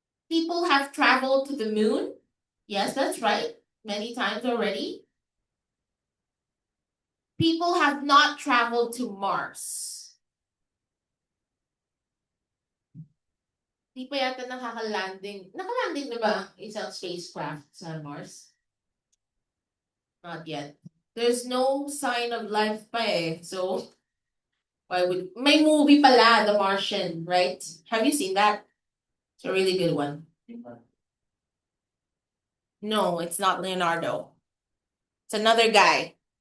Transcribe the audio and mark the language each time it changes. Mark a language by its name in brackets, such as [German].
[English] People have traveled to the moon. Yes, that's right. Many times already. People have not traveled to Mars. [Filipino] Di pa yata nakaka-landing. Naka-landing na ba ang isang spacecraft sa Mars? [English] Not yet. There's no sign of life [Filipino] pa eh. [English] So, why would... [Filipino] May movie pala, The Martian, right? [English] Have you seen that? It's a really good one. No, it's not Leonardo. It's another guy.